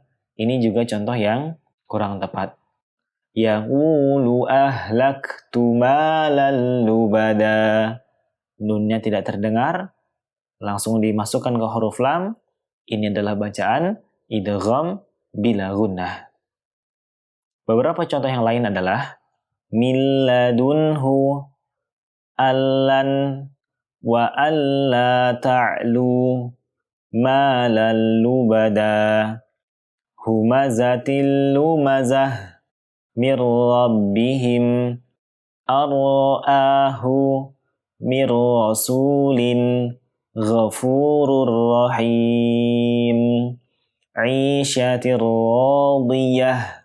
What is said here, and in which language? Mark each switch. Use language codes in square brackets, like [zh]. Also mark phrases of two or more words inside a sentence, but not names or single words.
[id] Ini juga contoh yang kurang tepat. [ar] يقول أهلكت مالا لبدا. [id] Nunnya tidak terdengar, langsung dimasukkan ke huruf lam. Ini adalah bacaan idgham bila gunnah. Beberapa contoh yang lain adalah [ar] من لدنه ألن وألا تعلوا مالا لبدا همزة لمزة من ربهم أن رآه من رسول غفور رحيم عيشة راضية.